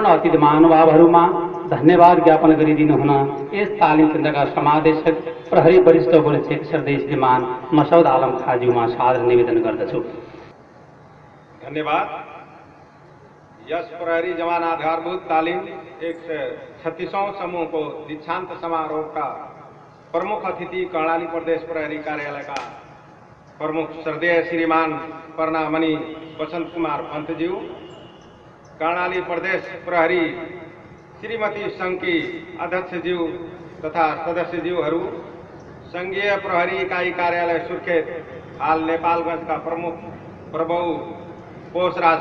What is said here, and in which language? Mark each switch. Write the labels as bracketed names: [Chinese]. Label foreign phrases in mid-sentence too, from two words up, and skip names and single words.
[Nepali] अतिथि महानुभावहरूमा धन्यवाद ज्ञापन गरिदिनु हुन यस तालिम केन्द्रका समादेशक प्रहरी वरिष्ठ उपरीक्षक श्रद्धेय श्रीमान मसौद आलम खाज्यूमा सादर निवेदन गर्दछु। धन्यवाद। यस प्रहरी जवान आधारभूत तालिम 136औं समूह को दीक्षांत समारोह का प्रमुख अतिथि कर्णाली प्रदेश प्रहरी कार्यालय का प्रमुख श्रद्धेय श्रीमान परनामणि बसंत कुमार पंतज्यू, कर्णाली प्रदेश प्रहरी श्रीमती संघकी अध्यक्षज्यू तथा सदस्यज्यूहरू, संघीय प्रहरी इकाई कार्यालय सुर्खेत हाल नेपालगंज का प्रमुख प्रभु पोषराज